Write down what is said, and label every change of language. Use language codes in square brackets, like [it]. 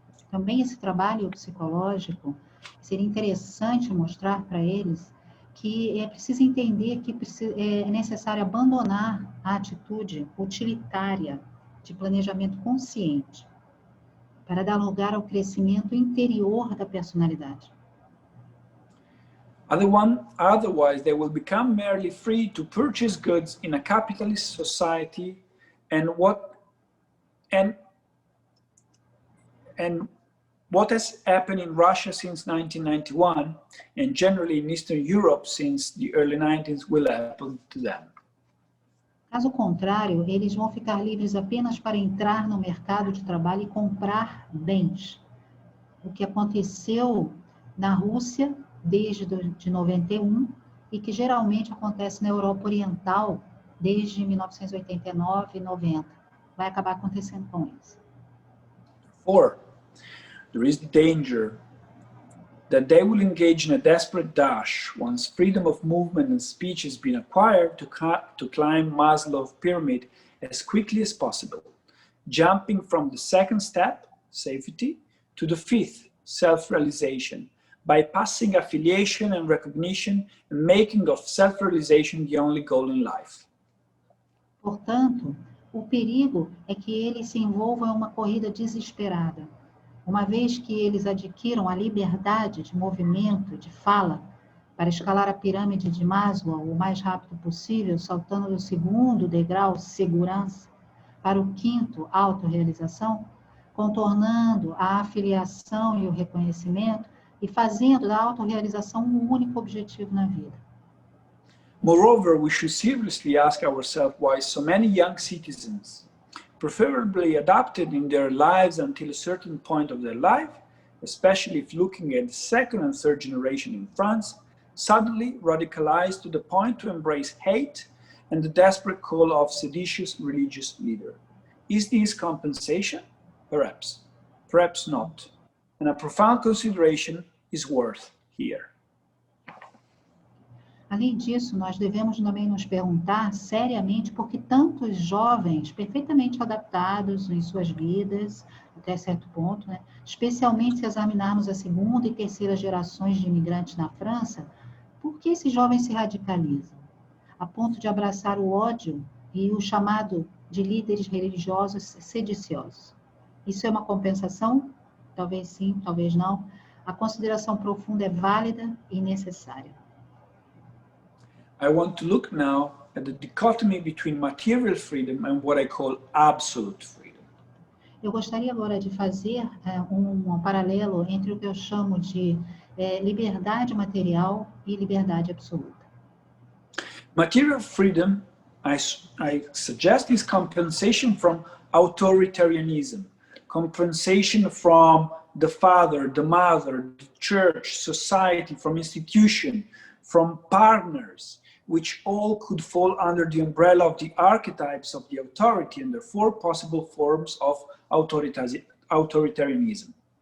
[pt] Também esse trabalho psicológico seria interessante mostrar para eles que é preciso entender que é necessário abandonar a atitude utilitária de planejamento consciente para dar lugar ao crescimento interior da personalidade. [en] Otherwise, they will become merely free to purchase goods in a capitalist society, and what has happened in Russia since 1991, and generally in Eastern Europe since the early 90s, will happen to them. [pt] Caso contrário, eles vão ficar livres apenas para entrar no mercado de trabalho e comprar bens. O que aconteceu na Rússia desde de 91 e que geralmente acontece na Europa Oriental desde 1989 e 90. Vai acabar acontecendo com eles. 4. [en] There is the danger that they will engage in a desperate dash once freedom of movement and speech has been acquired to climb Maslow's pyramid as quickly as possible, jumping from the second step, safety, to the fifth, self-realization, bypassing affiliation and recognition and making of self-realization the only goal in life. [pt] Portanto, o perigo é que eles se envolvam em uma corrida desesperada. Uma vez que eles adquiram a liberdade de movimento, de fala, para escalar a pirâmide de Maslow o mais rápido possível, saltando do segundo degrau, segurança, para o quinto, autorrealização, contornando a afiliação e o reconhecimento e fazendo da autorrealização um único objetivo na vida. [en] Moreover, we should seriously ask ourselves why so many young citizens, preferably adapted in their lives until a certain point of their life, especially if looking at the second and third generation in France, suddenly radicalized to the point to embrace hate and the desperate call of seditious religious leader. Is this compensation? Perhaps. Perhaps not. And a profound consideration is worth here. [pt] Além disso, nós devemos também nos perguntar seriamente por que tantos jovens perfeitamente adaptados em suas vidas, até certo ponto, né? Especialmente se examinarmos a segunda e terceira gerações de imigrantes na França, por que esses jovens se radicalizam? A ponto de abraçar o ódio e o chamado de líderes religiosos sediciosos. Isso é uma compensação? Talvez sim, talvez não. A consideração profunda é válida e necessária. [en] I want to look now at the dichotomy between material freedom and what I call absolute freedom. [pt] Eu gostaria agora de fazer um paralelo entre o que eu chamo de liberdade material e liberdade absoluta. [en] Material freedom, I suggest, is compensation from authoritarianism, compensation from the father, the mother, the church, society, from institution, from partners, which all could fall under the umbrella of the archetypes of the authority and therefore possible forms of authoritarianism.